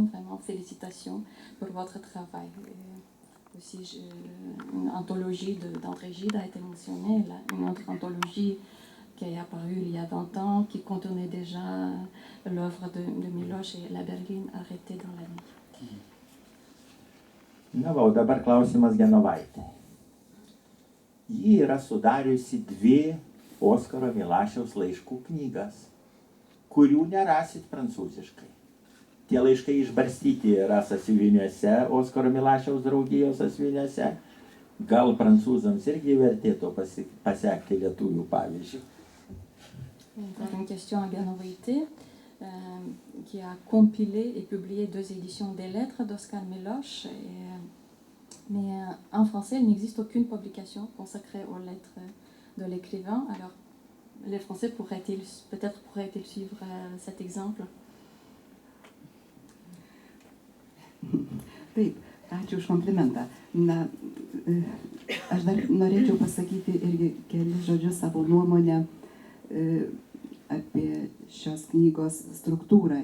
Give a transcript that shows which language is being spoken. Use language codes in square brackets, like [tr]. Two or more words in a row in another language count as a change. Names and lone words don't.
[fr] Vraiment, félicitations pour votre travail. Et aussi, une anthologie d'André Gide a été mentionnée, une autre anthologie qui est apparue il y a 20 ans, qui contenait déjà l'œuvre de Miloš et la berline arrêtée dans la nuit. [lt] Na, va, o dabar klausimas Genovaitė. Ji yra sudariusi 2 Oskaro Milašiaus laiškų knygas, kurių nerasit prancūziškai. Tie laiškai išbarstyti yra sąsiuviniuose, Oskaro Milašiaus draugijos sąsiuviniuose. Gal prancūzams irgi vertėtų pasekti lietuvių pavyzdžių? [fr] Une question à Genovaitė, qui a compilé et publié 2 éditions des lettres d'Oskar Miloš. Mais en français, il n'existe aucune publication consacrée aux lettres de l'écrivain. Alors, les Français peut-être pourraient-ils suivre cet exemple? [lt] Taip, ačiū už komplimentą. Na, aš dar norėčiau pasakyti irgi keli žodžius savo nuomonę apie šios knygos struktūrą.